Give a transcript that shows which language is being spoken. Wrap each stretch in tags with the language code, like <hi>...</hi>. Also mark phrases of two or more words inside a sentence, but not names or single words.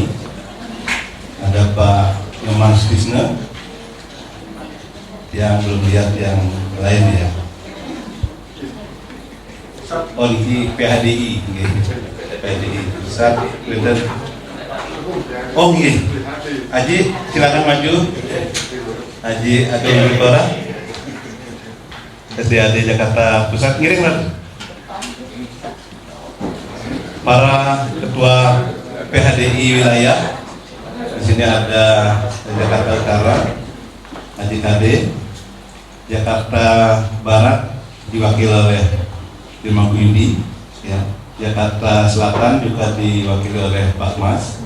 <id>Ada Pak Nyoman Stisne, yang belum lihat yang lain ya. Oh ini PHDI, PHDI Pusat Clinton. Oh iya, Haji silakan maju. Haji Agung Nuribara, SDAD Jakarta Pusat, ngiring lah. Para ketua PHDI wilayah, di sini ada Jakarta Utara, Haji Kade, Jakarta Barat diwakili oleh Dirman Yudi, ya. Jakarta Selatan juga diwakili oleh Pak Mas.</id>